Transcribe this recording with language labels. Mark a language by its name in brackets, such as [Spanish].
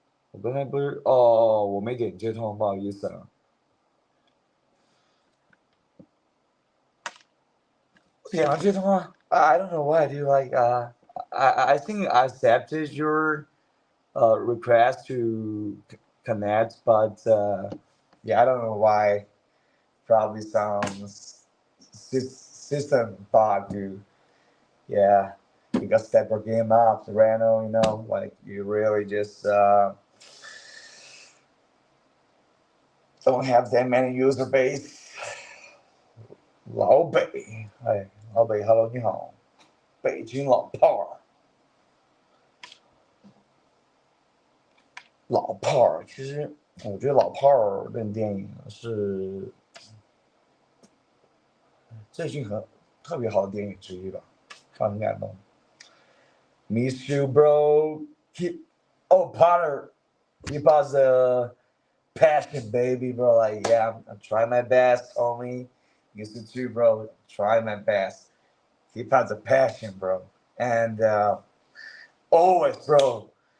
[Chinese] 我刚才不是我没点接通，不好意思啊。点了接通啊？ [English] I don't know why, dude. Like, I think I accepted your request to connect, but yeah, I don't know why. Probably some system bug, dude. Yeah, you got step your game up, random, like you really just don't have that many user base. [Chinese] 老北，哎，老北 ，Hello，你好，北京老炮儿，老炮儿，其实我觉得老炮儿这电影是最近特别好的电影之一吧，让人感动。 [English] Miss you, bro. Potter, keep us the passion, baby, bro. Like, yeah, I'm trying my best, homie. You too, bro. Try my best. Keep us the passion, bro. And always, bro.